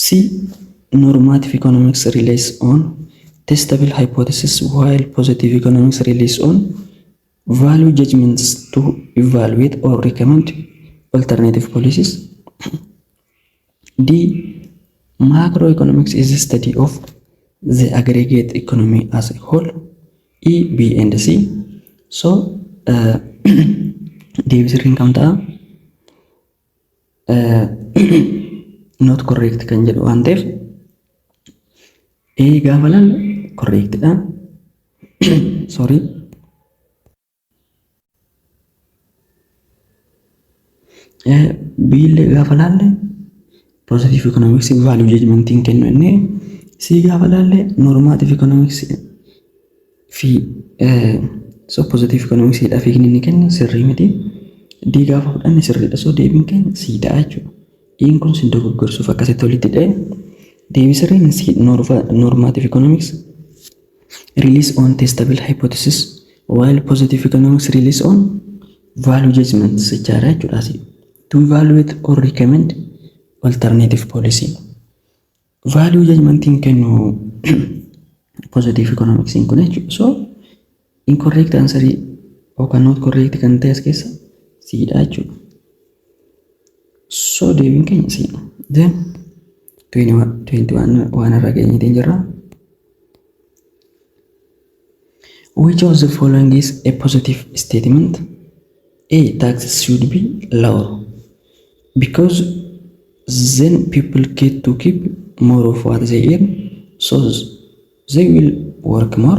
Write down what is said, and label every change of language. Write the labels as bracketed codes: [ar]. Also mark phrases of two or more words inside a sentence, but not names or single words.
[en] Normative economics relies on testable hypothesis while positive economics relies on value judgments to evaluate or recommend alternative policies. D. Macroeconomics is the study of the aggregate economy as a whole. E, B and C. [om] So deebisirriin kam ta'a? [en] Not correct [om] kan jedhu waan ta'eef A gaafa laalle correct dha. [en] Sorry. [om] B illee gaafa laalle [en] positive economics value judgment [om] hin kennu innee C gaafa laalle [en] normative economics [om] fi [en] so positive economics [om] dha fi inni kennu sirrii miti. D gaafa fudhanne sirriidha. So deebiin keenya C ta'a jechuudha. Iin kun sin dogoggorsuuf akkasitti walitti dha'e. Deebisirriin C [en] normative economics relies on testable hypothesis while positive economics relies on value judgments [om] jechaadha jechuudha. [en] To evaluate or recommend alternative policy. Value judgment [om] hin kennu [en] positive economics [om] hin kun jechuudha. So [en] incorrect answer [om] yookaan [en] not correct [om] kan ta'e as keessa C dha jechuudha. So deebiin keenya C. Then 21 waan irra geenyeetiin jirra. [en] Which of the following is a positive statement? A. Taxes should be lower because then people get to keep more of what they earn, so they will work more.